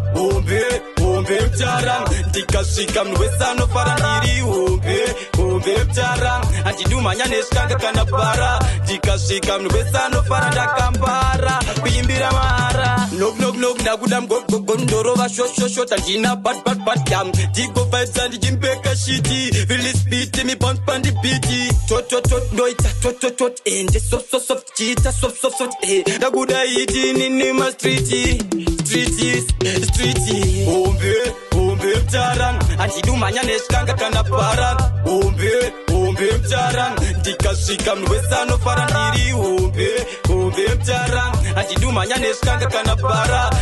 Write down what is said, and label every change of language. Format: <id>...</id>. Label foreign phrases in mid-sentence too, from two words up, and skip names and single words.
<sn>Hombe, hombe mutara, ndikasvika munhu wese anofara ndiri. Hombe, hombe mutara, handidi umhanya nezvikanga kana para. Ndikasvika munhu wese anofara ndakambara, kuimbira mara.</sn> <en>Knock, knock, knock,</en> <sn>ndakuda mgogogo, ndorova shoshoshota, ndina bat, bat, bat, dam. Ndigo</sn> <en>vibes and</en> <sn>ndichimbeka shiti,</sn> <en>release beat,</en> <sn>mi bounce pandi beat. Tot, tot, tot, ndoita tot, tot, tot, eh, nde</sn> <en>soft, soft, soft,</en> <sn>chiita</sn> <en>soft, soft, soft, eh.</en> <sn>Ndakuda iti nini ma</sn> <en>street, street, street.</en> <sn>Hombe, hombe mutara, handidi umhanya nezvikanga kana para. Hombe, hombe mutara, ndikasvika munhu wese anofara ndiri. Hombe, hombe mutara, handidi umhanya nezvikanga kana para.</sn>